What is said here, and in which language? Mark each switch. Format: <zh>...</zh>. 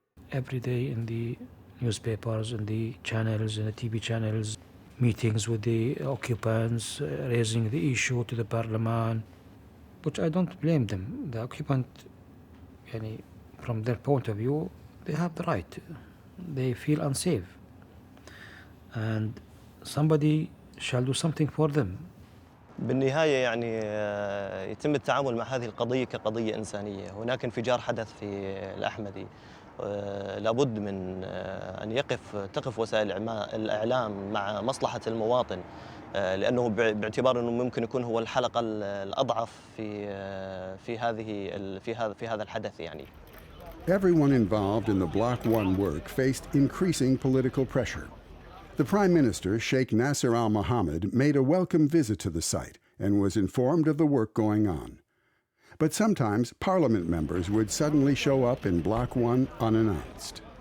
<en>Every day in the newspapers, in the channels, in the TV channels, meetings with the occupants, raising the issue to the parliament, which I don't blame them. The occupant, from their point of view, they have the right. They feel unsafe. And somebody shall do something for them.</en> <ar>بالنهاية يعني يتم التعامل مع هذه القضية كقضية إنسانية. هناك انفجار حدث في الأحمدي. لابد من أن تقف وسائل الإعلام مع مصلحة المواطن، لأنه باعتبار أنه ممكن يكون هو الحلقة الأضعف في هذا الحدث يعني.</ar> <en>Everyone involved in the Block 1 work faced increasing political pressure. The Prime Minister, Sheikh Nasser al-Mohammed, made a welcome visit to the site and was informed of the work going on. But sometimes Parliament members would suddenly show up in Block 1 unannounced.</en>